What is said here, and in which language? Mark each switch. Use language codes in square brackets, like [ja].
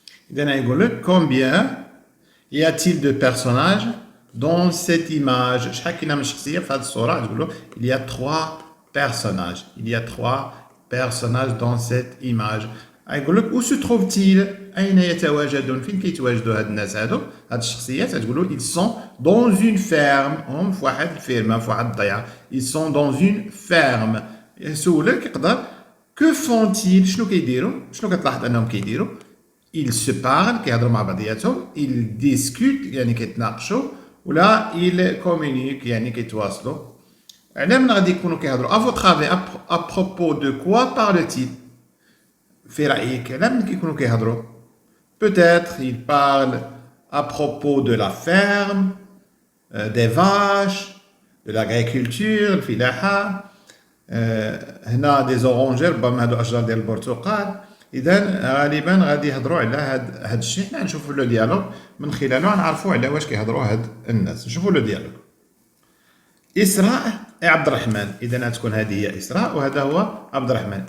[fr] اذا يقول لك كومبيان y a-t-il de personnages dans cette image؟ [ar] شحال كاينه من شخصيه في هذه الصوره؟ [fr] تقول له il y a 3 personnages، il y a 3 personnages dans cette image. [ar] يقول لك [fr] où se trouve-t-il؟ [ar] اين يتواجدون؟ فين كيتواجدوا هاد الناس هادو، هاد الشخصيات؟ تقول له [fr] ils sont dans une ferme، [ar] هم في واحد الفيرما، في واحد الضيعه. [fr] ils sont dans une ferme. [ar] يسولك يقدر [fr] que font-ils؟ [ar] شنو كيديروا؟ شنو كتلاحظ انهم كيديروا؟ [fr] ils se parlent، [ar] كيهضروا مع بعضياتهم. [fr] ils discutent، [ar] يعني كيتناقشوا، ولا [fr] ils communiquent، [ar] يعني كيتواصلوا. على من غادي يكونوا كيهضروا؟ [fr] à votre avis à propos de quoi parle-t-il؟ [ar] في رأيك على من كيكونوا كيهضروا؟ [fr] peut-être ils parlent à propos de la ferme، des vaches، de l'agriculture، الفلاحة. [ar] هنا دي زورونجير، ربما هادو أشجار ديال البرتقال. إذا غالبا غادي يهضروا على هاد الشيء. حنا نشوفوا لو ديالوغ من خلاله نعرفوا على واش كيهضروا هاد الناس. نشوفوا لو ديالوغ. إسراء et عبد الرحمن. إذا غتكون هذه هي إسراء وهذا هو عبد الرحمن.